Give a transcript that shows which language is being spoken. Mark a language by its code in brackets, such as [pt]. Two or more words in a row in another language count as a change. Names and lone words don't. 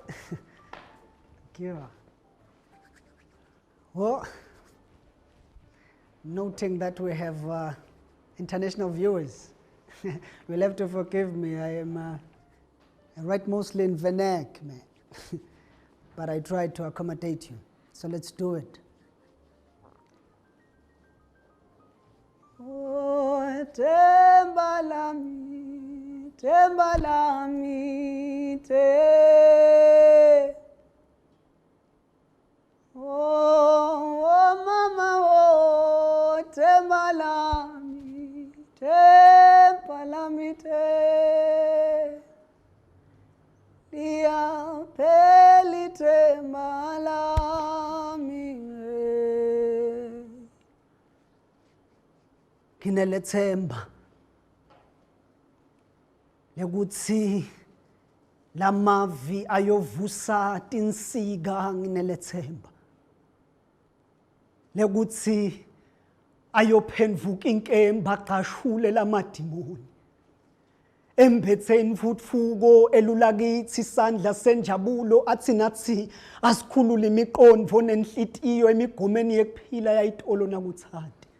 [en] Well, noting that we have international viewers, you'll have to forgive me. I write mostly in vernac, man. But I try to accommodate you. So let's do it. [ss] Oh, Tembalami, te. Oh, mama, oh, Tembalami, Tembalami, te. Dia peli Tembalami. nginelethemba lekuthi lamavi ayovusa tinsika nginelethemba lekuthi ayophenvuka inkemba qashule lamadimoni embetheni futfuko elulakithi isandla senjabulo athi nathi asikhulule imiqondo nenhlitiyo emigomeni yekuphila yayitolo nakuthandi